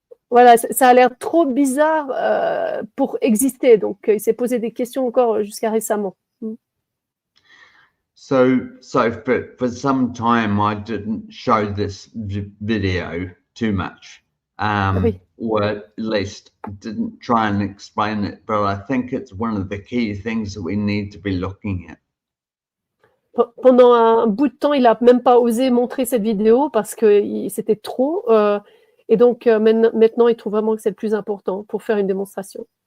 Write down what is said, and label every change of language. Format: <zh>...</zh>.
<fr>Voilà, ça a l'air trop bizarre pour exister. Donc, il s'est posé des questions encore jusqu'à récemment.</fr> <en>So for some time, I didn't show this video too much, or at least didn't try and explain it. But I think it's one of the key things that we need to be looking at.</en> <fr>Pendant un bout de temps, il n'a même pas osé montrer cette vidéo parce que c'était trop. Et donc, maintenant, il trouve vraiment que c'est le plus important pour faire une démonstration.</fr>